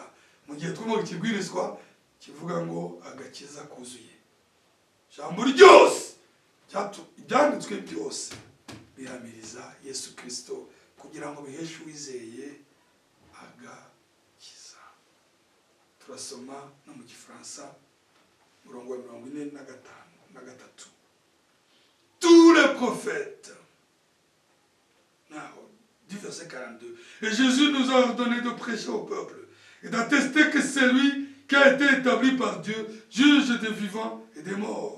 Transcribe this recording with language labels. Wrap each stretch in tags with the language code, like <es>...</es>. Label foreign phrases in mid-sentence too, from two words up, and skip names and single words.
<rw>Mu gihe twumva ikibwirizwa kivuga ngo agakiza kuzuye, jambo ryose ibyanditswe byose bihamiriza Yesu Kristo kugira ngo biheshe uwizeye agakiza. Turasoma no mu Gifaransa murongo wa 43.</rw> <fr>Tous les prophètes. Du verset 42. Et Jésus nous a ordonné de prêcher au peuple et d'attester que c'est lui qui a été établi par Dieu, juge des vivants et des morts.</fr>